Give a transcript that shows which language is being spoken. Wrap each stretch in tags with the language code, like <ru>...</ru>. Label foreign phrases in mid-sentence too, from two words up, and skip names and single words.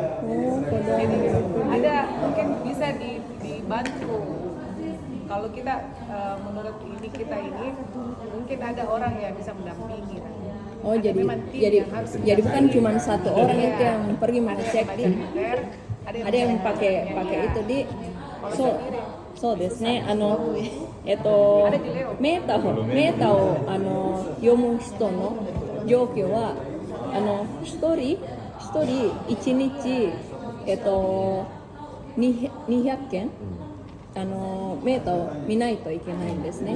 <id>Jadi ada mungkin bisa dibantu. Kalau kita menurut kita ini mungkin ada orang yang bisa mendampingi. Oh, Ada jadi memang tim jadi yang harus jadi bukan mendampingi. cuma satu orang itu yang pergi Ada mengecek. baca meter, Ada yang pakai itu di</id> <ja>そうですね。メータを読む人の状況は一人1日200件メーターを見ないといけないんですね。</ja>